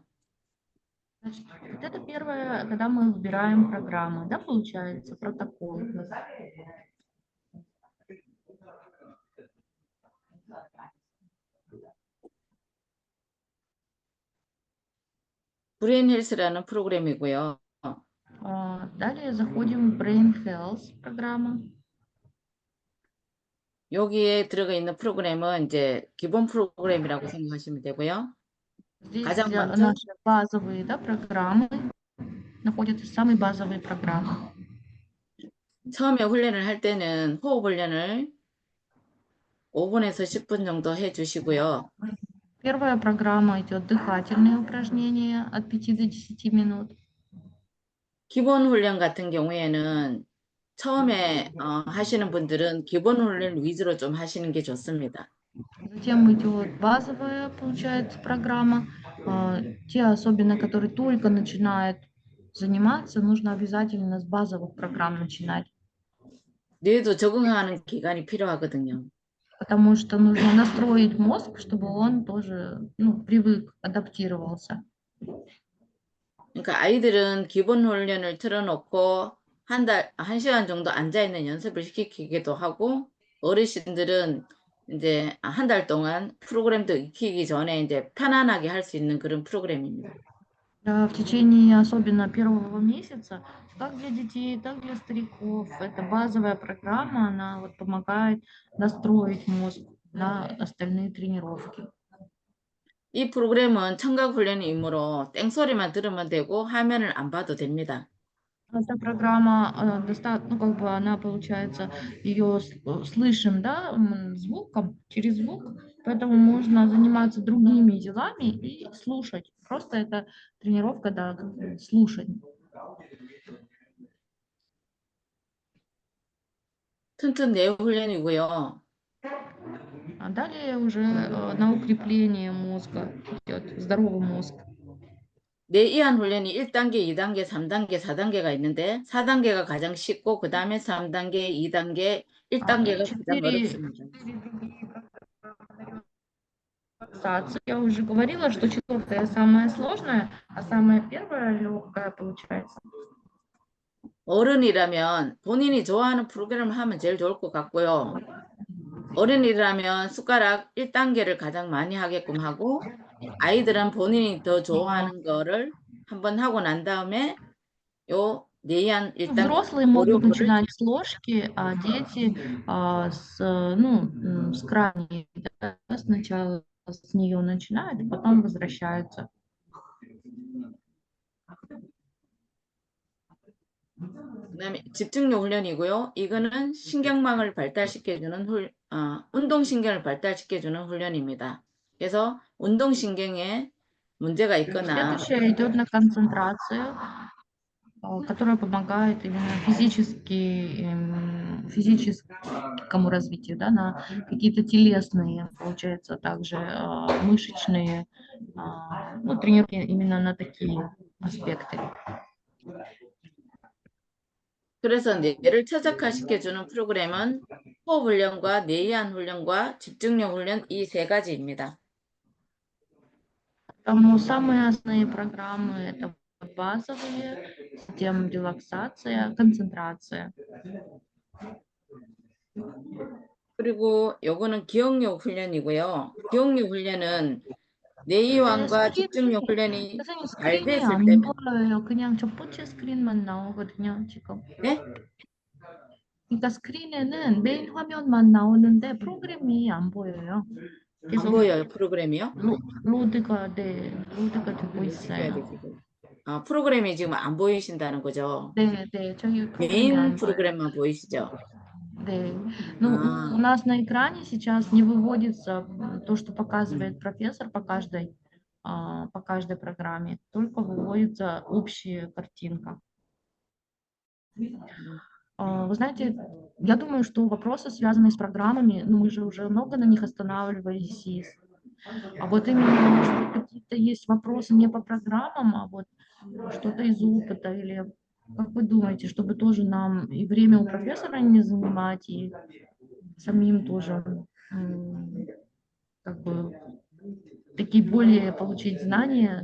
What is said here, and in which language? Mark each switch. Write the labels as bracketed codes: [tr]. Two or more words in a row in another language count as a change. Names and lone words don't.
[ru] Значит, вот это первое, когда мы выбираем программы, да, получается, протокол. [ko] 브레인 헬스라는 프로그램이고요. [ru] Далее заходим в Brain Health программа. [ko] 여기에 들어가 있는 프로그램은 이제 기본 프로그램이라고 생각하시면 되고요. [ru] Здесь [ko] 가장 먼저 [ru] наши базовые, да, программы, находятся самые базовые программы. [ko] 처음에 훈련을 할 때는 호흡 훈련을 5분에서 10분 정도 해주시고요. [ru] Первая программа идет дыхательные упражнения от 5 до 10 минут. [ko] 기본 훈련 같은 경우에는 처음에 하시는 분들은 기본 훈련 위주로 좀 하시는 게 좋습니다. [ru] Затем идет базовая, получается, программа. Те особенно, которые только начинают заниматься, нужно обязательно с базовых программ начинать. [ko] 뇌도 적응하는 기간이 필요하거든요. [ru] Потому что нужно настроить мозг, чтобы он тоже, ну, привык, адаптировался. [ko] 그러니까 아이들은 기본 훈련을 틀어놓고 한 시간 정도 앉아있는 연습을 시키기도 하고, 어르신들은 이제 한 달 동안 프로그램도 익히기 전에 이제 편안하게 할 수 있는 그런 프로그램입니다. [ru] В течение особенно первого месяца, как для детей, так и для стариков, это базовая программа, она вот помогает настроить мозг на остальные тренировки. [ko] 이 프로그램은 청각 훈련이므로 땡소리만 들으면 되고 화면을 안 봐도 됩니다. [ru] Эта программа, ну, как бы она, получается, ее слышим, да, звуком, через звук, поэтому можно заниматься другими делами и слушать. Просто это тренировка, да, слушать. [ko] 튼튼 뇌 훈련이고요. [ru] А далее уже на укрепление мозга идет, здоровый мозг. [ko] 뇌 이완 훈련이 1단계, 2단계, 3단계, 4단계가 있는데 4단계가 가장 쉽고 그 다음에 3단계, 2단계, 1단계가 가장 어렵습니다. [ru] Я уже говорила, что четвертая самая сложная, а самая первая легкая получается. [ko] 어른이라면 본인이 좋아하는 프로그램을 하면 제일 좋을 것 같고요. 어른이라면 숟가락 1단계를 가장 많이 하게끔 하고, 아이들은 본인이 더 좋아하는 거를 한번 하고 난 다음에 요 뇌이완 1단계 [ru] Взрослые могут начинать с ложки, а дети с крайней, да, сначала с нее начинают, и потом возвращаются. [ko] 그다음에 집중력 훈련이고요. 이거는 신경망을 발달시켜주는 운동신경을 발달시켜주는 훈련입니다. 그래서 운동신경에 문제가 있거나 [ru] Следующее идет на концентрацию, которая помогает именно физическому развитию, да, на какие-то телесные, получается, также мышечные, тренировки именно на такие аспекты. [ko] 그래서 뇌를 최적화시켜주는 프로그램은 호흡 훈련과 뇌이완 훈련과 집중력 훈련 이 세 가지입니다. [ru] Поэтому самые основные программы это базовые, затем релаксация, концентрация. [ko] 그리고 요거는 기억력 훈련이고요. 기억력 훈련은 내의완과 스크린, 집중력 훈련이 선생님 잘 스크린이 됐을 안 때면 보여요. 그냥 첫 번째 스크린만 나오거든요, 지금. 네? 그러니까 스크린에는 메인 화면만 나오는데 프로그램이 안 보여요. 안 계속 보여요, 프로그램이요? 로드가 되고 시켜야 돼, 있어요. 지금. 아, 프로그램이 지금 안 보이신다는 거죠? 네, 저희 프로그램이 메인 안 보여요. 프로그램만 보이시죠? [ru] Да. Ну, [ko] 아, [ru] у нас на экране сейчас не выводится то, что показывает профессор по каждой программе, только выводится общая картинка. Вы знаете, я думаю, что вопросы, связанные с программами, ну, мы же уже много на них останавливались, а вот именно, может быть, какие-то есть вопросы не по программам, а вот что-то из опыта, или как вы думаете, чтобы тоже нам и время у профессора не занимать, и самим тоже как бы такие более получить знания.